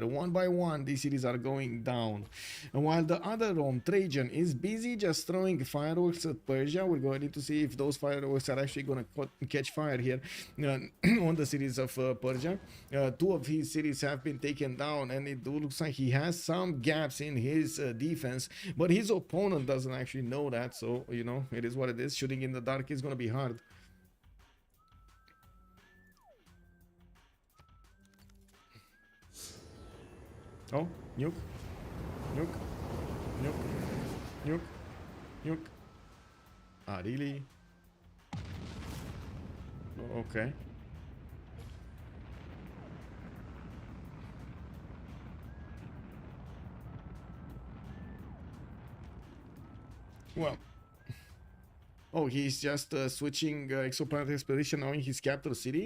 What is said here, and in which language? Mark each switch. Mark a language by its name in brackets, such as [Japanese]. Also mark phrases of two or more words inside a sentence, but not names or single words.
[English] One by one, these cities are going down. And while the other Rome, Trajan, is busy just throwing fireworks at Persia, we're going to need to see if those fireworks are actually going to catch fire here on the cities of Persia. 2 of his cities have been taken down, and it looks like he has some gaps in his defense, but his opponent doesn't actually know that, so you know, it is what it is. Shooting in the dark is going to be hard. Oh, nuke, nuke, nuke, nuke, nuke. Ah, really? Okay. Well. Oh, he's just switching exoplanet expedition now in his capital city.